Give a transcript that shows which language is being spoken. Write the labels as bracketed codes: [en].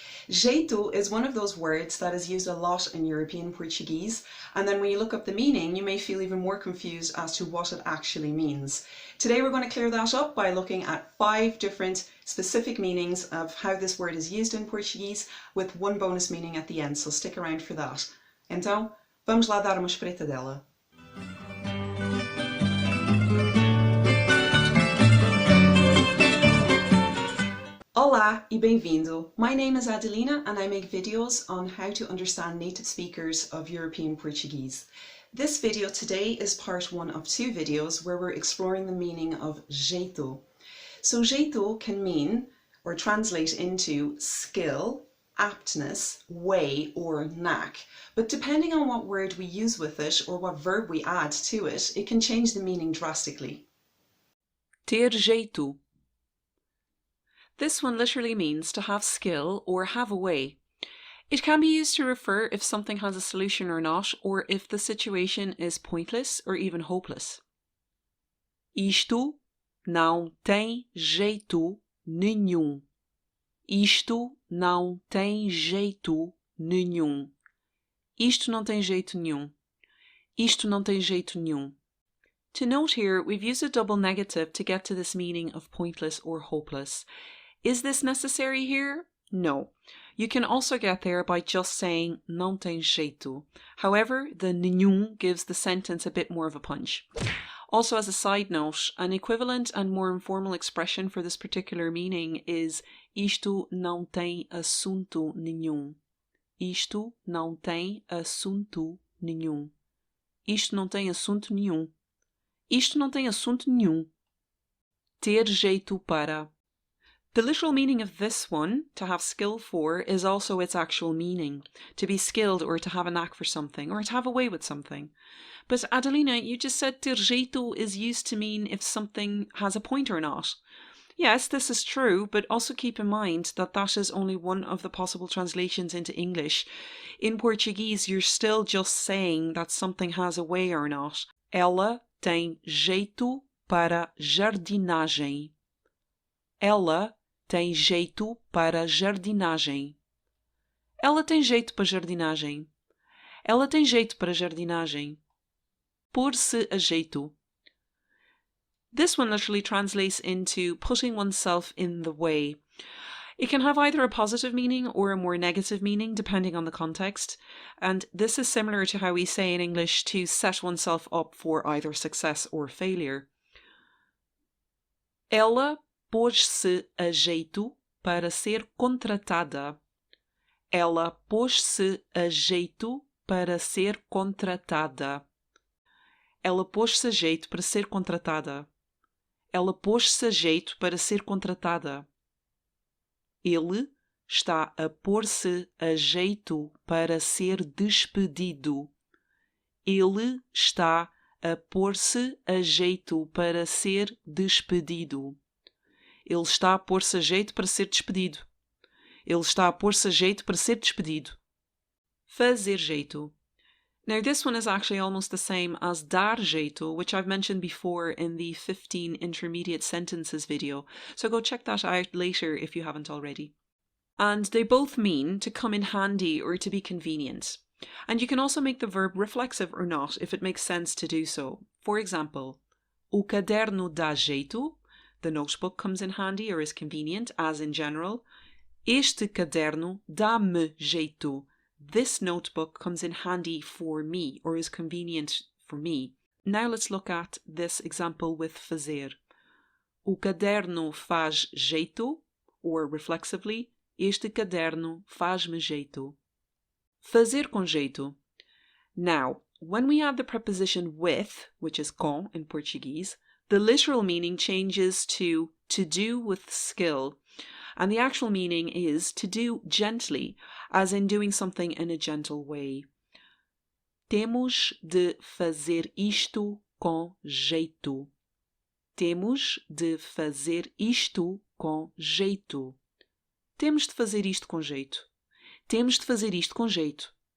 [en] Jeito is one of those words that is used a lot in European Portuguese, and then when you look up the meaning, you may feel even more confused as to what it actually means. Today we're going to clear that up by looking at 5 different specific meanings of how this word is used in Portuguese, with one bonus meaning at the end, so stick around for that. [pt] Então, vamos lá dar uma espreitadela. Olá e bem-vindo! [en] My name is Adelina and I make videos on how to understand native speakers of European Portuguese. This video today is part 1 of 2 videos where we're exploring the meaning of jeito. So jeito can mean or translate into skill, aptness, way or knack, but depending on what word we use with it or what verb we add to it, it can change the meaning drastically. [pt] Ter jeito. [en] This one literally means to have skill or have a way. It can be used to refer if something has a solution or not, or if the situation is pointless or even hopeless. [pt] Isto não tem jeito nenhum. Isto não tem jeito nenhum. Isto não tem jeito nenhum. Isto não tem jeito nenhum. [en] To note here, we've used a double negative to get to this meaning of pointless or hopeless. Is this necessary here? No. You can also get there by just saying [pt] não tem jeito. [en] However, the nenhum gives the sentence a bit more of a punch. Also, as a side note, an equivalent and more informal expression for this particular meaning is [pt] isto não tem assunto nenhum. Isto não tem assunto nenhum. Isto não tem assunto nenhum. Isto não tem assunto nenhum. Ter jeito para. [en] The literal meaning of this one, to have skill for, is also its actual meaning, to be skilled or to have a knack for something, or to have a way with something. But Adelina, you just said ter jeito is used to mean if something has a point or not. Yes, this is true, but also keep in mind that that is only one of the possible translations into English. In Portuguese, you're still just saying that something has a way or not. [pt] Ela tem jeito para jardinagem. Ela tem jeito para jardinagem. Ela tem jeito para jardinagem. Ela tem jeito para jardinagem. Pôr-se a jeito. [en] This one literally translates into putting oneself in the way. It can have either a positive meaning or a more negative meaning depending on the context, and this is similar to how we say in English to set oneself up for either success or failure. [pt] Ela pôs-se a jeito para ser contratada. Ela pôs-se a jeito para ser contratada. Ela pôs-se a jeito para ser contratada. Ela pôs-se a jeito para ser contratada. Ele está a pôr-se a jeito para ser despedido. Ele está a pôr-se a jeito para ser despedido. Ele está a pôr-se a jeito para ser despedido. Ele está a pôr-se a jeito para ser despedido. Fazer jeito. [en] Now this one is actually almost the same as dar jeito, which I've mentioned before in the 15 intermediate sentences video, so go check that out later if you haven't already. And they both mean to come in handy or to be convenient. And you can also make the verb reflexive or not if it makes sense to do so. For example, [pt] o caderno dá jeito. [en] The notebook comes in handy or is convenient, as in general. [pt] Este caderno dá-me jeito. [en] This notebook comes in handy for me or is convenient for me. Now let's look at this example with fazer. [pt] O caderno faz jeito, [en] or reflexively, [pt] este caderno faz-me jeito. Fazer com jeito. [en] Now, when we add the preposition with, which is com in Portuguese, the literal meaning changes to do with skill, and the actual meaning is to do gently, as in doing something in a gentle way. [pt] Temos de fazer isto com jeito. Temos de fazer isto com jeito. Temos de fazer isto com jeito. Temos de fazer isto com jeito.